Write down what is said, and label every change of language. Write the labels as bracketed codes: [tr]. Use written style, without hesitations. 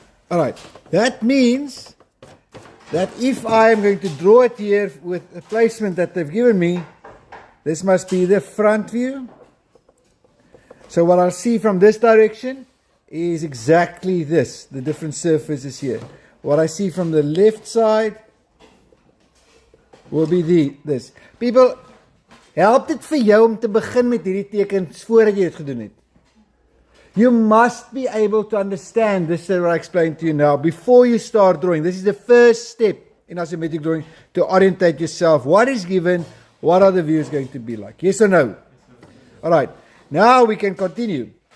[en] Alright, that means that if I am going to draw it here with a placement that they've given me, this must be the front view. So what I'll see from this direction is exactly this, the different surfaces here. What I see from the left side will be this. [af] People, help dit vir jou om te begin met hierdie tekens voordat jy dit gedoen het. [en] You must be able to understand this that I explained to you now before you start drawing. This is the first step in isometric drawing to orientate yourself. What is given? What are the views going to be like? Yes or no? Alright, now we can continue.